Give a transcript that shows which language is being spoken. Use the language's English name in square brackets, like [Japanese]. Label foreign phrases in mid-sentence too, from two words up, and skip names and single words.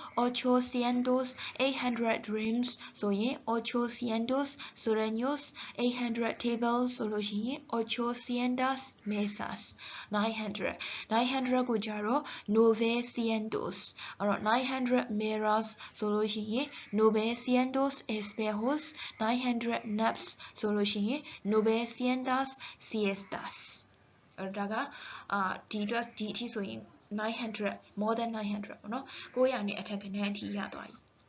[Burmese] 800 dreams ဆိုရင် 800 sueños 800 tables ဆိုလို့ရှိရင် 800 mesas 900ကိုကြတော့ 900 အဲ့တော့900 mirrors ဆိုလို့ရှိရင် 900 espejos 900 naps ဆိုလို့ရှိရင် 900 siestas အဲ့တော့ဒါကဒီအထိဆိုရင်900 [English] more than [Burmese] 900ပေါ့နော်900နဲ့အထက်ကဏ္ဍအထိရသွားပြီ